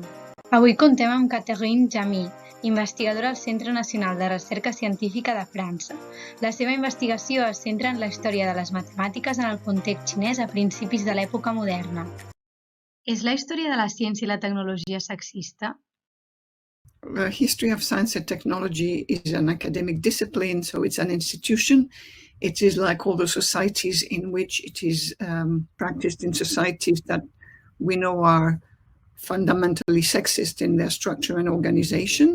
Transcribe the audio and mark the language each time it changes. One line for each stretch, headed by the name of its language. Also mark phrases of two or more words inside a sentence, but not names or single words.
Catalan: Avui contem amb Catherine Jami, investigadora al Centre Nacional de Recerca Científica de França. La seva investigació es centra en la història de les matemàtiques en el context xinès a principis de l'època moderna. És la història de la ciència i la tecnologia sexista?
English: The history of science and technology is an academic discipline, so it's an institution. It is like all the societies in which it is practiced in societies that we know are fundamentally sexist in their structure and organization.